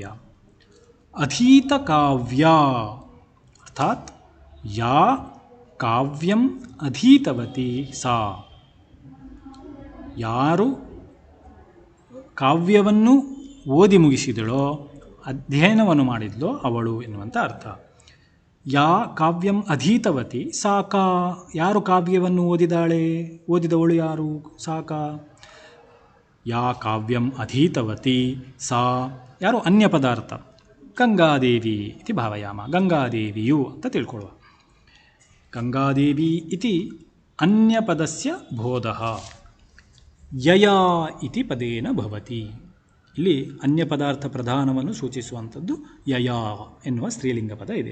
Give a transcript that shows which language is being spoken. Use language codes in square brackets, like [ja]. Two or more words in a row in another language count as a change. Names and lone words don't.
[sa] ಅಧೀತ ಕಾವ್ಯ ಅರ್ಥಾತ್ ಯಾ ಕಾವ್ಯಂ ಅಧೀತವತಿ ಸಾ, [kn] ಯಾರು ಕಾವ್ಯವನ್ನು ಓದಿ ಮುಗಿಸಿದಳೋ, ಅಧ್ಯಯನವನ್ನು ಮಾಡಿದ್ಲೋ ಅವಳು ಎನ್ನುವಂಥ ಅರ್ಥ. [sa] ಯಾ ಕಾವ್ಯಂ ಅಧೀತವತಿ ಸಾ ಕಾ, [kn] ಯಾರು ಕಾವ್ಯವನ್ನು ಓದಿದವಳು ಯಾರು, [sa] ಸಾ ಕಾ. ಯಾ ಕಾವ್ಯಂ ಅಧೀತವತಿ ಸಾ, [kn] ಯಾರು ಅನ್ಯ ಪದಾರ್ಥ, [sa] ಗಂಗಾದೇವಿ ಇತಿ ಭಾವಯಾಮ, [kn] ಗಂಗಾದೇವಿಯು ಅಂತ ತಿಳ್ಕೊಳ್ಳುವ. [sa] ಗಂಗಾದೇವಿ ಇತಿ ಅನ್ಯಪದಸ್ಯ ಬೋಧಃ ಯಯಾ ಇತಿ ಪದೇನ ಭವತಿ. [kn] ಇಲ್ಲಿ ಅನ್ಯ ಪದಾರ್ಥ ಪ್ರಧಾನವನ್ನು ಸೂಚಿಸುವಂಥದ್ದು ಯಯಾ ಎನ್ನುವ ಸ್ತ್ರೀಲಿಂಗ ಪದ ಇದೆ.